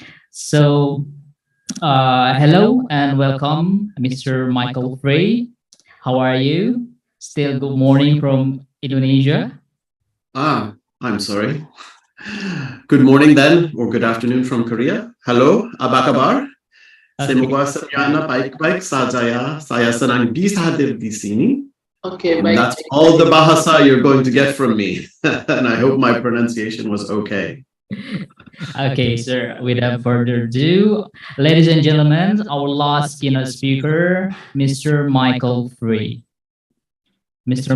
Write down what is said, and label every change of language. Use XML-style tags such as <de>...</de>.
<en>So, hello and welcome, Mr. Michael Frey. How are you? Still good morning from Indonesia. I'm sorry. Good morning then, or good afternoon from Korea.</en> <id>Hello, apa kabar? Semoga semuanya baik-baik saja. Saya senang bisa hadir di sini.</id> <en>Okay, And that's all the bahasa you're going to get from me. And I hope my pronunciation was okay. Okay, sir. Without further ado, ladies and gentlemen, our last keynote speaker, Mr. Michael Free. Mr.</en>